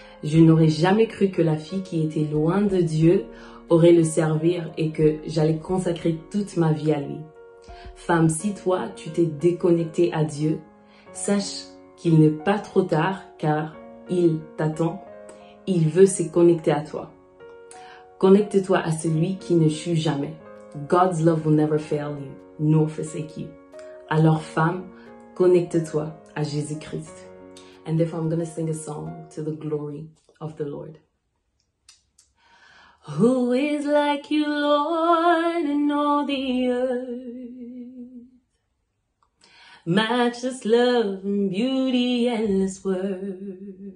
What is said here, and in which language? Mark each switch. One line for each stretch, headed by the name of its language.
French: Je n'aurais jamais cru que la fille qui était loin de Dieu aurait le servir et que j'allais consacrer toute ma vie à lui. Femme, si toi, tu t'es déconnectée à Dieu, sache qu'il n'est pas trop tard car il t'attend. Il veut se connecter à toi. Connecte-toi à celui qui ne chute jamais.
English: God's love will never fail you, nor forsake you.
French: Alors femme, connecte-toi à Jésus-Christ.
English: And therefore I'm going to sing a song to the glory of the Lord. Who is like you, Lord, in all the earth? matchless love and beauty, endless word.